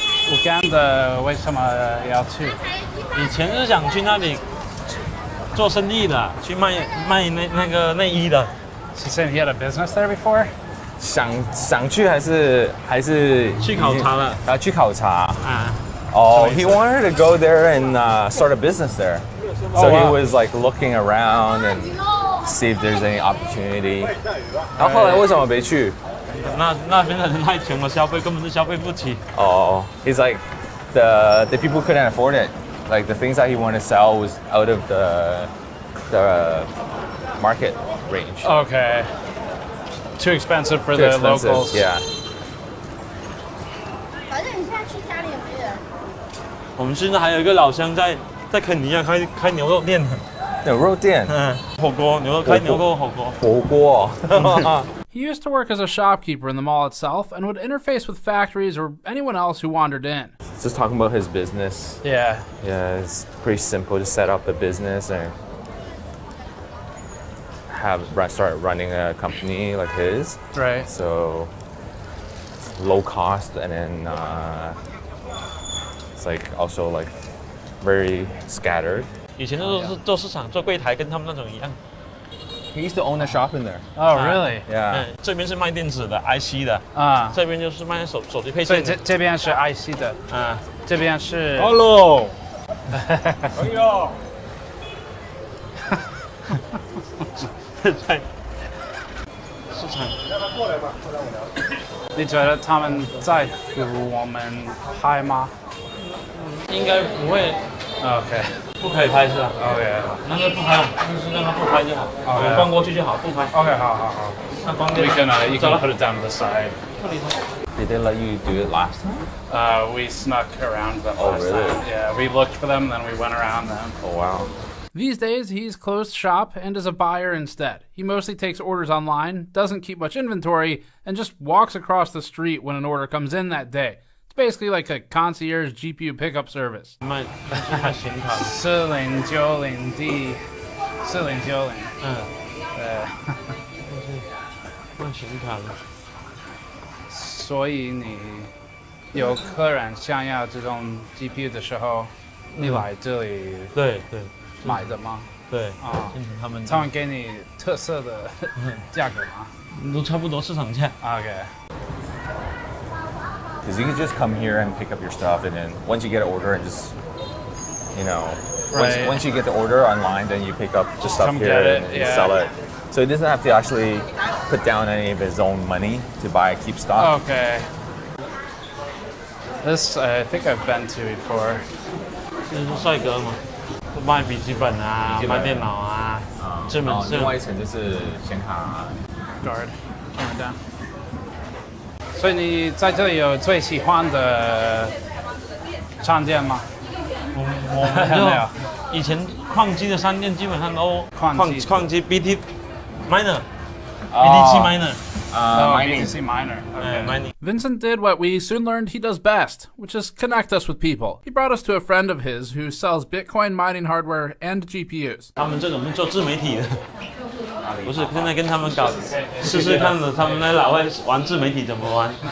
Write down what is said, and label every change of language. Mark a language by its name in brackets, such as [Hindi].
[Chinese] Uganda 为什么要去？以前是想去那里做生意的，去卖那个内衣的。 [English] He said he had a business there before. [Chinese] 想去还是去考察了？去考察。 [English] He wanted to go there and start a business there. So he was like looking around and see if there's any opportunity. [Chinese] 然后后来为什么没去？那边的人太穷了，消费根本就消费不起。 He's like the people couldn't afford it. Like the things that he wanted to sell was out of the market range. [English] Okay. Too expensive for the locals. Yeah. [Chinese] 反正你现在去家里也没人。我们现在还有一个老乡在肯尼亚开牛肉店。牛肉店。火锅，开牛肉火锅。火锅。 [English] He used to work as a shopkeeper in the mall itself and would interface with factories or anyone else who wandered in. Just talking about his business. Yeah. Yeah, it's pretty simple to set up a business and start running a company like his. Right. So low cost, and then it's like also like very scattered. [Chinese] 以前都是做市场做柜台，跟他们那种一样。 [English] He used to own a shop in there. Oh, really? Yeah. [Chinese] 这边是卖电子的 IC 的啊，这边就是卖手机配所以件的。这边是 IC 的啊，这边是。 [English] Hello。 [Chinese] 哎呦。在市场。你觉得他们在乎我们拍吗？应该不会。 [English] OK。 [Chinese] 不可以拍是吧 [English] ？OK。 [Chinese] 那就不拍，就是让他不拍就好。 [English] OK。 [Chinese] 逛过去就好，不拍。 [English] OK， [Chinese] 好。那光电。 [English] You can put it down to the side. Did they let you do it last time? We snuck around them Oh, last really? time. Yeah, we looked for them, then we went around them. Oh, wow. These days, he's closed shop and is a buyer instead. He mostly takes orders online, doesn't keep much inventory, and just walks across the street when an order comes in that day. It's basically like a concierge GPU pickup service. [Chinese] 卖显卡。 4090D，4090。卖显卡的。所以你有客人想要这种 GPU 的时候，你来这里对买的吗？对啊，他们给你特色的价格吗？都差不多市场价。 [English] OK。 Because you can just come here and pick up your stuff, and then once you get an order and just, right. once you get the order online, then you pick up the stuff here and sell it. So he doesn't have to actually put down any of his own money to keep stock. Okay. This I think I've been to before. [Chinese] 这是帅哥嘛，卖笔记本啊，卖电脑啊，这门是。另外一层就是显卡。 [English] Guard, camera down. [Chinese] 所以你在这里有最喜欢的商店吗？我没有。以前矿机的商店基本上都矿机 BT miner。 [English] BTC miner. BTC miner. Okay. Mining. Vincent did what we soon learned he does best, which is connect us with people. He brought us to a friend of his who sells Bitcoin mining hardware and GPUs. [Chinese] 他们这种是做自媒体的，不是现在跟他们搞试试看的，他们在老外玩自媒体怎么玩。